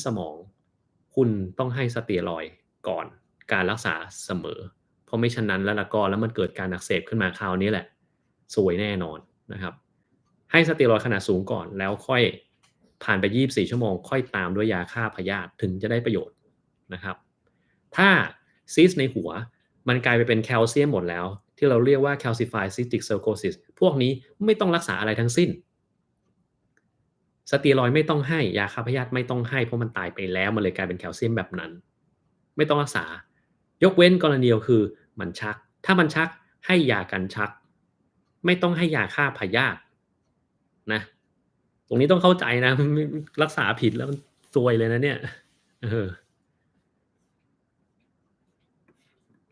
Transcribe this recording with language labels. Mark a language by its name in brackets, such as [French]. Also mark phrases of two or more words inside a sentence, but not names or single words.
[Thai] สมองคุณต้องให้สเตียรอยด์ก่อนการรักษาเสมอเพราะไม่ฉะนั้นแล้วมันเกิดการอักเสบขึ้นมาคราวนี้แหละซวยแน่นอนนะครับให้สเตียรอยด์ ขนาดสูงก่อนแล้วค่อยผ่านไป24ชั่วโมงค่อยตามด้วยยาฆ่าพยาธิถึงจะได้ประโยชน์ นะครับถ้าซีสต์ในหั วมันกลายไปเป็นแคลเซียมหมดแล้วที่เราเรียกว่า [English] calcified cystic cirrhosis [Thai] พวกนี้ไม่ต้อง รักษาอะไรทั้งสิ้นสเตียรอยด์ไม่ต้องให้ยาฆ่าพยาธิไม่ต้องให้เพราะมันตายไปแล้วมันเลยกลายเป็นแคลเซียมแบบนั้นไม่ต้องรักษายกเว้นกรณีเดียวคือมันชักถ้ามันชักให้ยากันชักไม่ต้องให้ยาฆ่าพยาธินะตรงนี้ต้องเข้าใจนะรักษาผิดแล้วมันซวยเลยนะเนี่ยเออ